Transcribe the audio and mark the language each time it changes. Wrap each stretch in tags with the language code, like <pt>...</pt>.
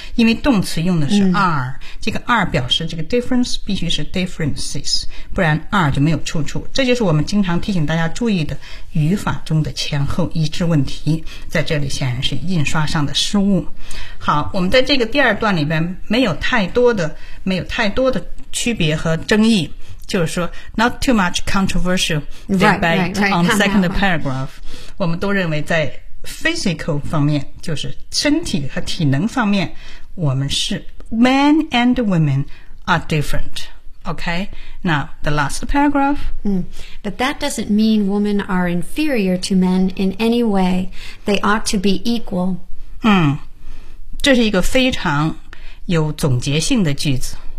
<zh>因为动词用的是 are,、这个 are 表示这个 difference 必须是 differences, 不然 are 就没有出处。这就是我们经常提醒大家注意的语法中的前后一致问题，在这里显然是印刷上的失误。好，我们在这个第二段里边没有太多的区别和争议。就是说</zh> <en>not too much controversial debate on the second paragraph.</en> <zh>我们都认为在 physical 方面，就是身体和体能方面，我们是</zh> <en>men and women are different. Okay, now the last paragraph. But that doesn't mean women are inferior to men in any way. They ought to be equal.</en> <zh>这是一个非常有总结性的句子。</zh>